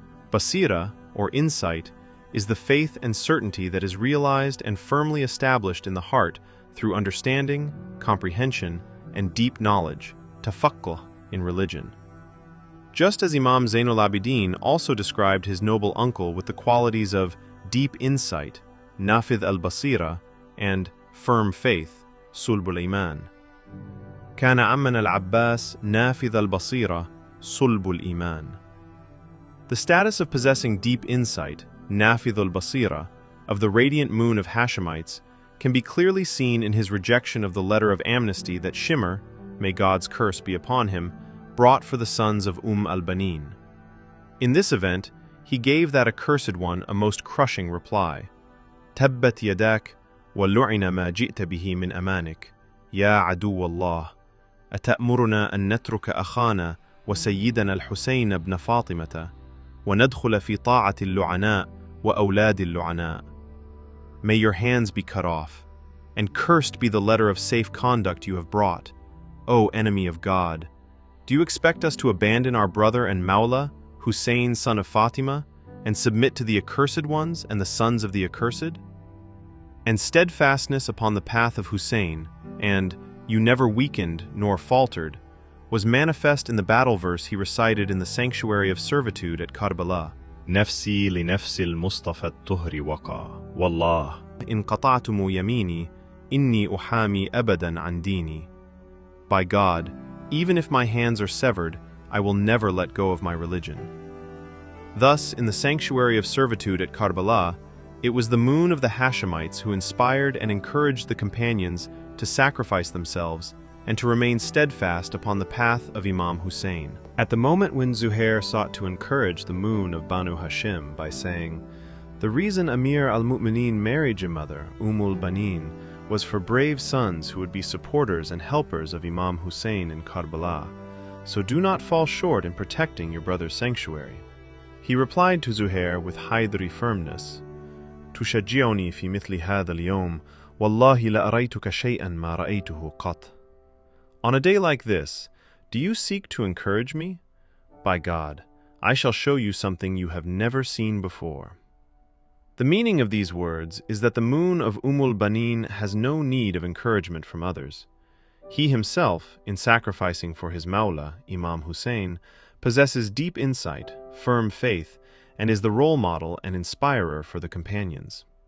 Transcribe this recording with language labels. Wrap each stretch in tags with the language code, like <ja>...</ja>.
<en>Basira, or insight, is the faith and certainty that is realized and firmly established in the heart through understanding, comprehension, and deep knowledge, tafaqquh, in religion. Just as Imam Zainul Abidin also described his noble uncle with the qualities of deep insight, nafidh al-basira, and firm faith, sulbul iman.</en> <ar>كان عمنا العباس نافذ البصيرة صلب الإيمان.</ar> <en>The status of possessing deep insight, nafidh al-basira, of the radiant moon of Hashemites can be clearly seen in his rejection of the letter of amnesty that Shimr, may God's curse be upon him, brought for the sons of al-Banin. In this event, he gave that accursed one a most crushing reply.</en> <ar>تبت يداك ولعن ما جئت به من أمانك يا عدو الله أتأمرنا أن نترك أخانا وسيدنا الحسين بن فاطمة وندخل في طاعة اللعناء وأولاد اللعناء.</ar> <en>May your hands be cut off, and cursed be the letter of safe conduct you have brought, O enemy of God. Do you expect us to abandon our brother and Mawla, Hussein son of Fatima, and submit to the accursed ones and the sons of the accursed? And steadfastness upon the path of Hussein, and you never weakened nor faltered, was manifest in the battle verse he recited in the sanctuary of servitude at Karbala,</en> <ar>نفسي لنفس المصطفى الطهر وقى والله إن قطعتم يميني إني أحامي أبدا عن ديني.</ar> <en>By God, even if my hands are severed, I will never let go of my religion. Thus, in the sanctuary of servitude at Karbala, it was the moon of the Hashemites who inspired and encouraged the companions to sacrifice themselves and to remain steadfast upon the path of Imam Hussein. At the moment when Zuhair sought to encourage the moon of Banu Hashim by saying, "The reason Amir al-Mu'minin married your mother, al-Banin, was for brave sons who would be supporters and helpers of Imam Hussein in Karbala, so do not fall short in protecting your brother's sanctuary." He replied to Zuhair with Haydari firmness,</en> <ar>"تشجعني في مثل هذا اليوم والله لأريتك شيئا ما رأيته قط."</ar> <en>On a day like this, do you seek to encourage me? By God, I shall show you something you have never seen before. The meaning of these words is that the moon of al-Banin has no need of encouragement from others. He himself, in sacrificing for his Mawla, Imam Hussein, possesses deep insight, firm faith, and is the role model and inspirer for the companions.</en>